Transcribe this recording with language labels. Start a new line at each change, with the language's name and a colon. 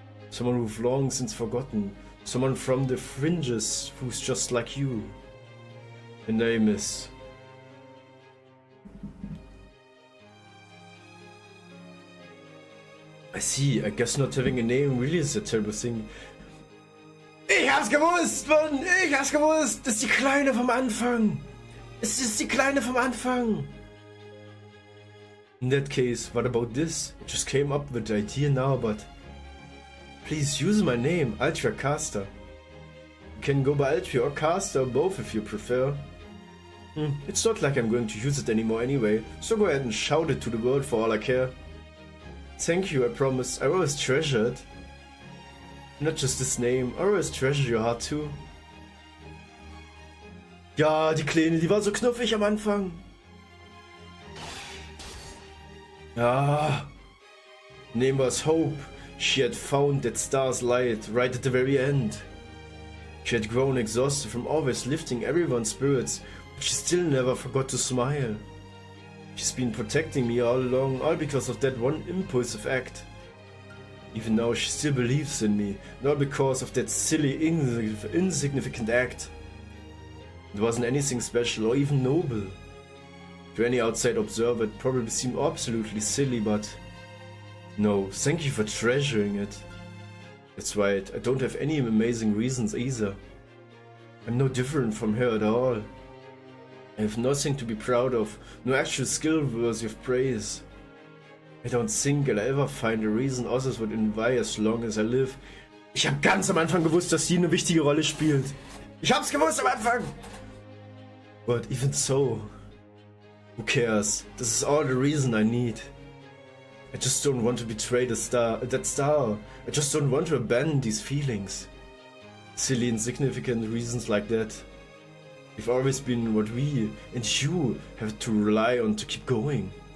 English: Someone who've long since forgotten. Someone from the fringes who's just like you. Her name is... I see, I guess not having a name really is a terrible thing.
German: Ich hab's gewusst, Mann! Ich hab's gewusst! Das ist die Kleine vom Anfang! Es ist die Kleine vom Anfang!
English: In that case, what about this? I just came up with the idea now, but... Please use my name, Ultra Caster. You can go by Ultra or Caster, or both if you prefer. It's not like I'm going to use it anymore anyway, so go ahead and shout it to the world for all I care. Thank you, I promise. I always treasure it. Not just this name, I always treasure your heart too.
German: Ja, die Kleine, die war so knuffig am Anfang.
English: Ah. Name was Hope. She had found that star's light right at the very end. She had grown exhausted from always lifting everyone's spirits, but she still never forgot to smile. She's been protecting me all along, all because of that one impulsive act. Even now she still believes in me, not because of that silly, insignificant act. It wasn't anything special or even noble. To any outside observer it probably seemed absolutely silly, but... No, thank you for treasuring it. That's right, I don't have any amazing reasons either. I'm no different from her at all. I have nothing to be proud of, no actual skill worthy of praise. I don't think I'll ever find a reason others would envy as long as I live.
German: Ich hab ganz am Anfang gewusst, dass sie eine wichtige Rolle spielt. Ich hab's gewusst am Anfang!
English: But even so, who cares? This is all the reason I need. I just don't want to betray that star. I just don't want to abandon these feelings. Silly, insignificant reasons like that. We've always been what we and you have to rely on to keep going.